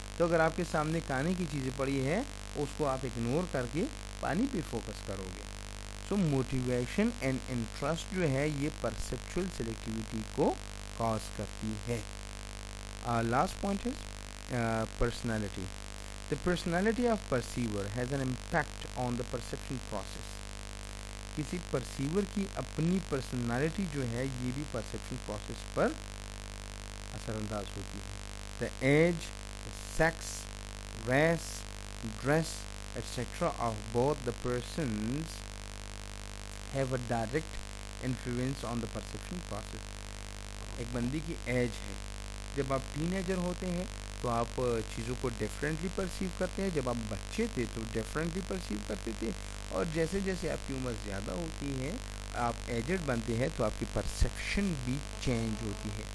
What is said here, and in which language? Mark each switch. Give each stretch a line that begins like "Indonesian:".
Urdu: تو اگر آپ کے سامنے کھانے کی چیزیں پڑی ہیں، اس کو آپ اگنور کر کے پانی پہ فوکس کرو گے. سو موٹیویشن اینڈ انٹرسٹ جو ہے یہ پرسیپچول سلیکٹیوٹی کو کاز کرتی ہے.
English: Last point is personality. The personality of perceiver has an impact on the perception process.
Urdu: کسی پرسیور کی اپنی پرسنالٹی جو ہے یہ بھی پرسیپشن پروسیس پر اثر انداز ہوتی ہے.
English: The age, the sex, race, dress, etc. of both the persons have a direct influence on the perception process.
Urdu: ایک بندی کی ایج ہے, جب آپ ٹین ایجر ہوتے ہیں تو آپ چیزوں کو ڈیفرنٹلی پرسیو کرتے ہیں, جب آپ بچے تھے تو ڈیفرنٹلی پرسیو کرتے تھے, اور جیسے جیسے آپ کی عمر زیادہ ہوتی ہے, آپ ایجڈ بنتے ہیں, تو آپ کی پرسیپشن بھی چینج ہوتی ہے.